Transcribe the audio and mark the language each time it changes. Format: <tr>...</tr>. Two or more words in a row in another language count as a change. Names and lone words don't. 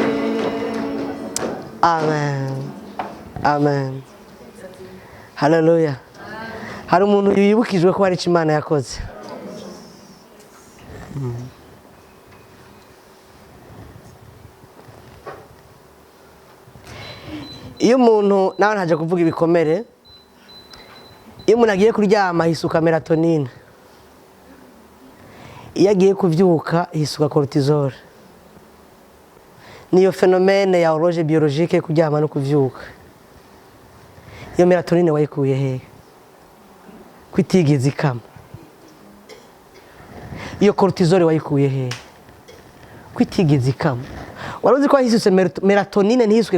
<rn>amen haleluya hari umuntu yibukijwe ko hari Imana yakoze iyo umuntu nawe ntaje kuvuga ibikomere iyo umuntu agiye kuryama hisuka melatonine iyo agiye kuvyuka hisuka cortisol niyo phénomène ya</rn> <fr>horloge biologique</fr> <rn>kuryama no kuvyuka iyo melatonine wayikuye he kwitigeze ikama iyo cortisol wayikuye he kwitigeze ikama waruzi ko hisuse melatonine ntihisuke</rn>